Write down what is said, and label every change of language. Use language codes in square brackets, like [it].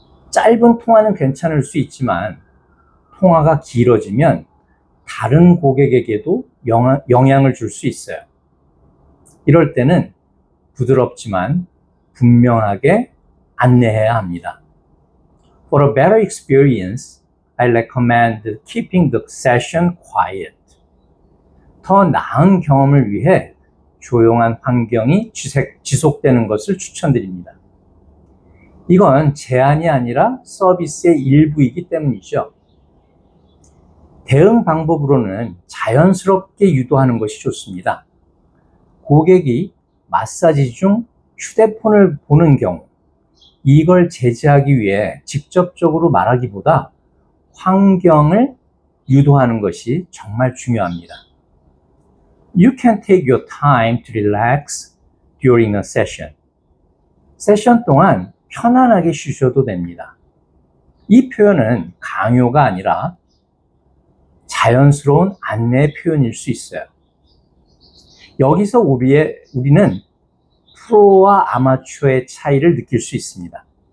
[ko] 짧은 통화는 괜찮을 수 있지만 통화가 길어지면 다른 고객에게도 영향을 줄 수 있어요. 이럴 때는 부드럽지만 분명하게 안내해야 합니다. [en] For a better experience, I recommend keeping the session quiet. [ko] 더 나은 경험을 위해 조용한 환경이 지속되는 것을 추천드립니다. 이건 제한이 아니라 서비스의 일부이기 때문이죠. 대응 방법으로는 자연스럽게 유도하는 것이 좋습니다. 고객이 마사지 중 휴대폰을 보는 경우, 이걸 제지하기 위해 직접적으로 말하기보다 환경을 유도하는 것이 정말 중요합니다. [en] You can take your time to relax during a session. [ko] 세션 동안 편안하게 쉬셔도 됩니다. 이 표현은 강요가 아니라 자연스러운 안내 표현일 수 있어요. 여기서 우리는 프로와 아마추어의 차이를 느낄 수 있습니다.